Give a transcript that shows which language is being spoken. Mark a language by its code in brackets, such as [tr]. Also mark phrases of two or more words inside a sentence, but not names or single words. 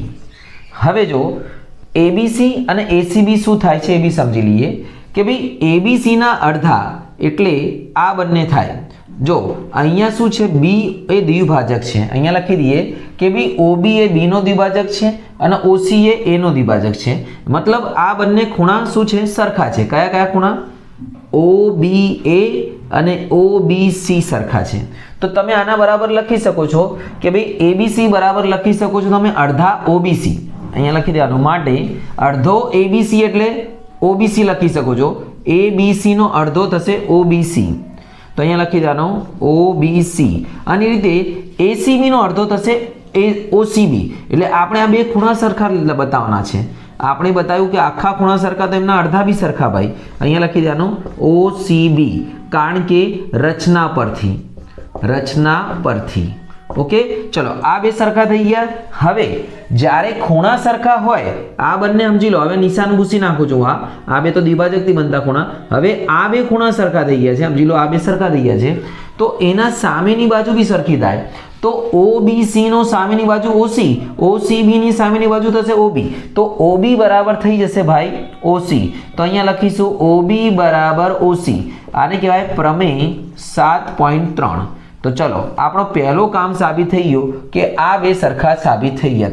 [gu] હવે જો ABC અને ACB શું થાય છે એ બી સમજી લીએ કે ભાઈ ABC ના અર્ધા એટલે આ બંને થાય। જો અહીંયા શું છે B એ દ્વિભાજક છે, અહીંયા લખી દીએ કે ભાઈ OB એ B નો દ્વિભાજક છે અને OC એ A નો દ્વિભાજક છે। મતલબ આ બંને ખૂણા શું છે સરખા છે। કયા કયા ખૂણા? OBA અને OBC સરખા છે। તો તમે આના બરાબર લખી સકો છો કે ભાઈ ABC બરાબર લખી સકો છો તમે અર્ધા OBC, અહીંયા લખી દેવાનું માટે અર્ધો ABC એટલે OBC લખી સકો છો। ABC નો અર્ધો થશે OBC, તો અહીંયા લખી દેવાનું OBC। આની રીતે ACB નો અર્ધો થશે OCB, એટલે આપણે આ બે ખૂણા સરખા બતાવવાના છે। આપણે બતાવ્યું કે આખા ખૂણા સરખા તો એમના અડધા બી સરખા ભાઈ, અહીંયા લખી દેવાનું OCB, કારણ કે રચના પરથી। ઓકે, ચલો આ બે સરખા થઈ ગયા। હવે જ્યારે ખૂણા સરખા હોય આ બંને સમજી લો, હવે નિશાન ભૂસી નાખો છો, આ બે તો દ્વિભાજક થી બનતા ખૂણા, હવે આ બે ખૂણા સરખા થઈ ગયા છે, સમજી લો આ બે સરખા થઈ ગયા છે, તો એના સામેની બાજૂ ભી સરખી થાય। તો OBC નો સામેની બાજુ OC, OCB ની સામેની બાજુ થશે OB, તો OB બરાબર થઈ જશે ભાઈ OC. તો અહીંયા લખીશું OB બરાબર OC. આને કહેવાય પ્રમેય 7.3. તો ચલો આપણો પહેલો કામ સાબિત થઈ ગયું કે આ બે સરખા સાબિત થઈ ગયા.